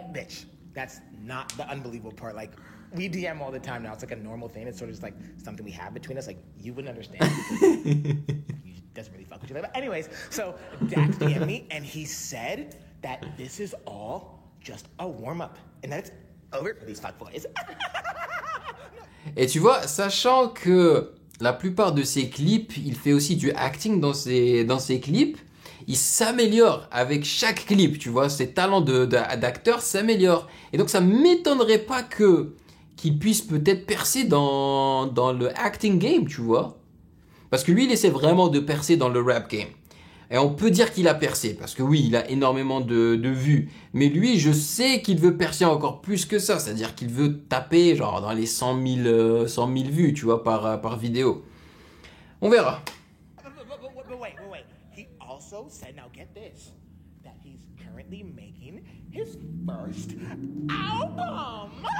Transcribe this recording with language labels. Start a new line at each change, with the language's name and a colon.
English: bitch, that's not the unbelievable part. Like we DM all the time now. It's like a normal thing. It's sort of just like something we have between us. Like you wouldn't understand. He doesn't really fuck with you. But anyways, so Dax DM me and he said that this is all just a warm up and that it's over for these fuckboys.
French: Et tu vois, sachant que la plupart de ses clips, il fait aussi du acting dans ses clips, il s'améliore avec chaque clip, tu vois, ses talents d'acteur s'améliorent. Et donc ça m'étonnerait pas qu'il puisse peut-être percer dans le acting game, tu vois. Parce que lui, il essaie vraiment de percer dans le rap game. Et on peut dire qu'il a percé, parce que oui, il a énormément de vues. Mais lui, je sais qu'il veut percer encore plus que ça. C'est-à-dire qu'il veut taper genre dans les 100 000 vues, tu vois, par vidéo. On verra.
English: But wait. He also said, now get this, that he's currently making his first album.